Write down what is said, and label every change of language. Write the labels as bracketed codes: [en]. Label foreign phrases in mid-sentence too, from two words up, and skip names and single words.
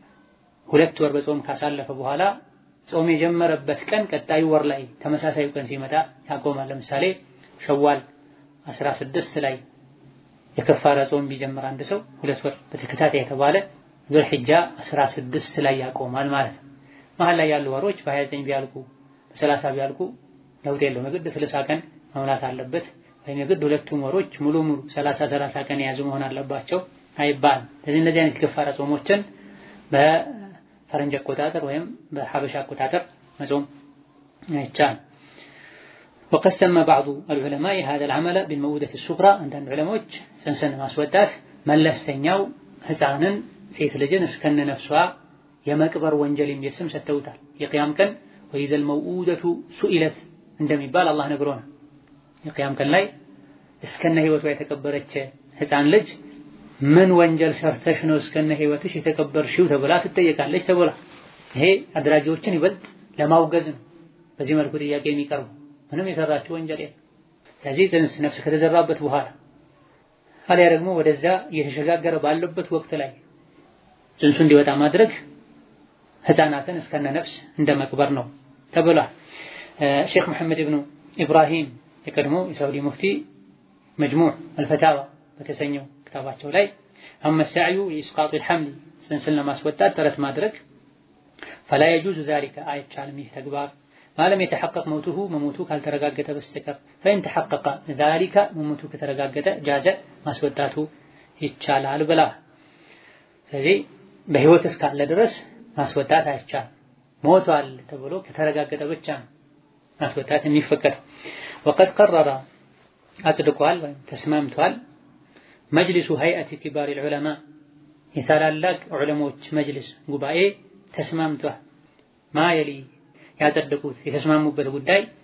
[am] 2 ወር በጾም ካሳለፈ በኋላ ጾም የጀመረበት ቀን ቀጣዩ ወር ላይ ተመሳሳዩ ቀን ሲመጣ ያቆማል። ለምሳሌ ሸዋል 16 ላይ የከፋራ ጾም ቢጀምር አንድ ሰው 2 ወር በተከታታይ የተባለ ዙልሂጃ 16 ላይ ያቆማል ማለት ነው። መሃል ላይ ያሉ ወሮች በ29 ቢያልቁ በ30 ቢያልቁ ለውጥ የለውም። የግድ 60 ቀን መሙላት አለበት ወይም የግድ ሁለቱም ወሮች ሙሉ 30 ቀን የያዙ መሆን አለባቸው አይባልም። ስለዚህ እነዚህ አይነት የከፋራ ጾሞችን በፈረንጅ አቆጣጠር ወይም በሐበሻ አቆጣጠር መጾም አይቻልም። [ar] وقد سمى بعض العلماء هذا العمل بالموءودة الصغرى عندنا علماء [am] ጽንስን ማስወጣት መለስተኛው ህፃንን ሴት ልጅን እስከነ ነፍሷ የመቅበር ወንጀል የሚስም ሰጥተውታል። የቂያም ቀን [ar] وإذا الموءودة سئلت [am] እንደሚባል አላህ ነግሮናል። የቂያም ቀን ላይ እስከነ ህይወቷ የተቀበረች ህፃን ልጅ ምን ወንጀል ሰርተሽ ነው እስከነ ህይወትሽ የተቀበርሽው ተብላ ትጠየቃለች ተብላ። ይሄ አድራጊዎችን ይበልጥ ለማውገዝ ነው በዚህ መልኩ ጥያቄ የሚቀርቡ ምንም የሰራችው ወንጀል የለም። ስለዚህ ጽንስ ነፍስ ከተዘራበት በኋላ አልያ ደግሞ ወደዛ እየተሸጋገረ ባለበት ወቅት ላይ ጽንሱ እንዲወጣ ማድረግ ህፃናትን እስከነ ነፍስ እንደመቅበር ነው ተብሏል። ሼክ መሐመድ ኢብኑ ኢብራሂም የቀድሞ የሳውዲ ሙፍቲ መጅሙዕ አልፈታዋ በተሰኘው ክታባቸው ላይ أما [ar] السعي لإسقاط الحمل [am] ጽንስን ለማስወጣት ጥረት ማድረግ [ar] فلا يجوز ذلك [am] አይቻልም ይህ ተግባር ማለም [ar] يتحقق موته [am] መሞቱ ካልተረጋገጠ በስተቀር [ar] فإن تحقق ذلك [am] መሞቱ ከተረጋገጠ ጃዘ ማስወጣቱ ይቻላል ብላ። ስለዚህ በህይወት እስካለ ድረስ ማስወጣት አይቻልም። ሞቷል ተብሎ ከተረጋገጠ ብቻ ማስወጣት የሚፈቀድ። [ar] وقد قرر [am] አጽድቋል ወይም ተስማምቷል መጅሊሱ ሀይአቲ ኪባሪል ዑለማ የታላላቅ ዑለሞች መጅሊስ ጉባኤ ተስማምቷል። ማየሊ ያጸደቁት የተስማሙበት ጉዳይ